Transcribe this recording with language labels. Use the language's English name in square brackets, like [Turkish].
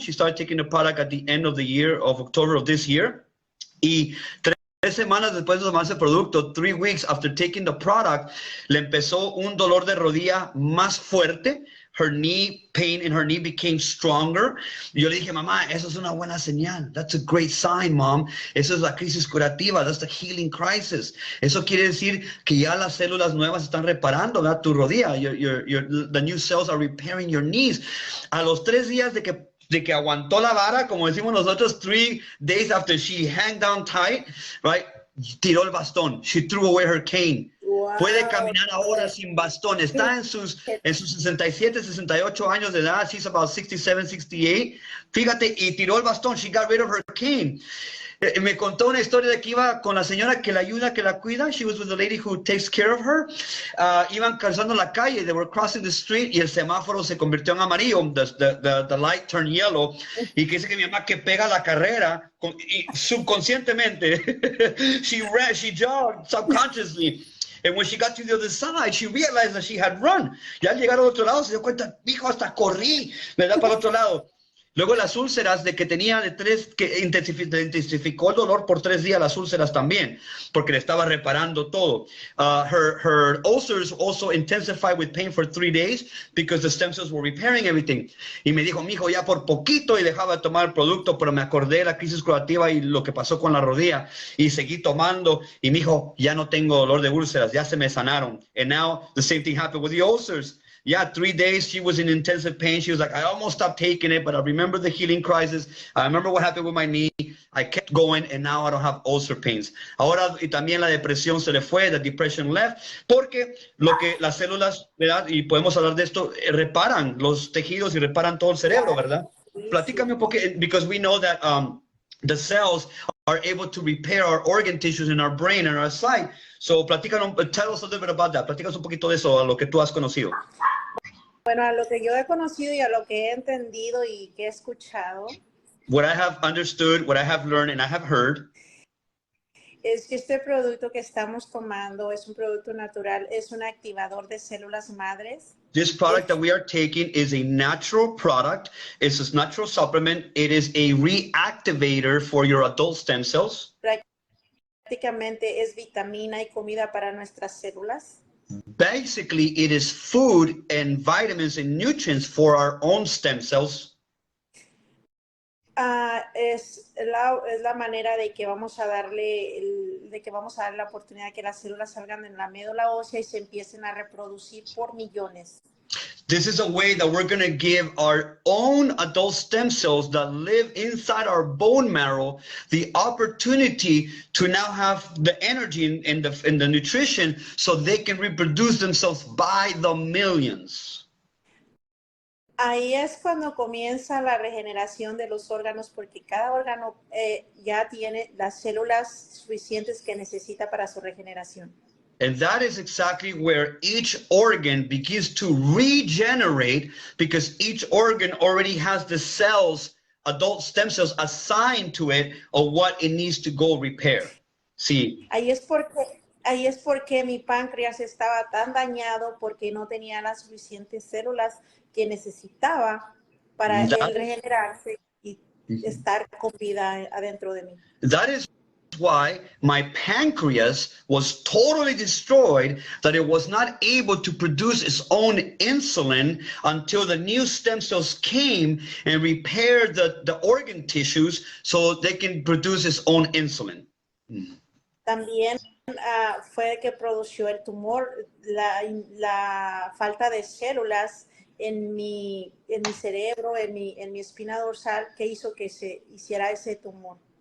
[English] She started taking the product at the end of the year, of October of this year. [Spanish] Y 3 semanas después de tomarse el producto, [English] 3 weeks after taking the product, [Spanish] le empezó un dolor de rodilla más fuerte. [English] Her knee pain in her knee became stronger. [Spanish] Y yo le dije, mamá, eso es una buena señal. [English] That's a great sign, mom. [Spanish] Eso es la crisis curativa. [English] That's the healing crisis. [Spanish] Eso quiere decir que ya las células nuevas están reparando, ¿verdad? Tu rodilla. [English] The new cells are repairing your knees. [Spanish] A los 3 días de que aguantó la vara, como decimos nosotros, [English] 3 days after she hung down tight, right? [Spanish] Tiró el bastón. [English] She threw away her cane. Wow. [Spanish] Puede caminar ahora sin bastón. Está en sus 67, 68 años de edad. [English] She's about 67, 68. [Spanish] Fíjate, y tiró el bastón. [English] She got rid of her cane. [Spanish] Me contó una historia de que iba con la señora que la ayuda, que la cuida. [English] She was with the lady who takes care of her. [Spanish] Iban cruzando la calle. [English] They were crossing the street [Spanish] y el semáforo se convirtió en amarillo. [English] The light turned yellow. [Spanish] Y que dice que mi mamá que pega la carrera y subconscientemente. [English] she jogged subconsciously. And when she got to the other side, she realized that she had run. [Spanish] Ya al llegar al otro lado se dio cuenta, hijo, hasta corrí, ¿verdad? Para el otro lado. Luego las úlceras de que tenía que intensificó el dolor por 3 días, las úlceras también, porque le estaba reparando todo. [English] Her ulcers also intensified with pain for 3 days because the stem cells were repairing everything. [Spanish] Y me dijo, mijo, ya por poquito, y dejaba de tomar el producto, pero me acordé de la crisis curativa y lo que pasó con la rodilla, y seguí tomando, y me dijo, ya no tengo dolor de úlceras, ya se me sanaron. [English] And now the same thing happened with the ulcers. Yeah, 3 days she was in intensive pain. She was like, I almost stopped taking it, but I remember the healing crisis. I remember what happened with my knee. I kept going, and now I don't have ulcer pains. [Spanish] Ahora, y también la depresión se le fue, [English] the depression left, [Spanish] porque lo que las células, ¿verdad? Y podemos hablar de esto, reparan los tejidos y reparan todo el cerebro, ¿verdad? Platícame un poco, [English] because we know that the cells are able to repair our organ tissues in our brain and our sight. So, [Spanish] platícanos, [English] tell us a little bit about that. [Spanish] Platícanos un poquito de eso, a lo que tú has conocido. Bueno, a lo que yo he conocido y a lo que he entendido y que he escuchado. [English] What I have understood, what I have learned, and I have heard. [Spanish] Es que este producto que estamos tomando es un producto natural, es un activador de células madres. [English] This product that we are taking is a natural product. It's a natural supplement. It is a reactivator for your adult stem cells. [Spanish] Prácticamente es vitamina y comida para nuestras células. [English] Basically, it is food and vitamins and nutrients for our own stem cells. [Spanish] Es la manera de que vamos a darle la oportunidad de que las células salgan de la médula ósea y se empiecen a reproducir por millones. [English] This is a way that we're going to give our own adult stem cells that live inside our bone marrow the opportunity to now have the energy and the nutrition so they can reproduce themselves by the millions. [Spanish] Ahí es cuando comienza la regeneración de los órganos, porque cada órgano ya tiene las células suficientes que necesita para su regeneración. [English] And that is exactly where each organ begins to regenerate, because each organ already has the cells, adult stem cells, assigned to it of what it needs to go repair. [Spanish] Sí. Ahí es porque mi páncreas estaba tan dañado porque no tenía las suficientes células que necesitaba para él regenerarse y estar con vida adentro de mí. [English] That is why my pancreas was totally destroyed, that it was not able to produce its own insulin until the new stem cells came and repaired the organ tissues so they can produce its own insulin. [Spanish] También fue que produjo el tumor, la falta de células en mi cerebro, en mi espina dorsal, que hizo que se hiciera ese tumor.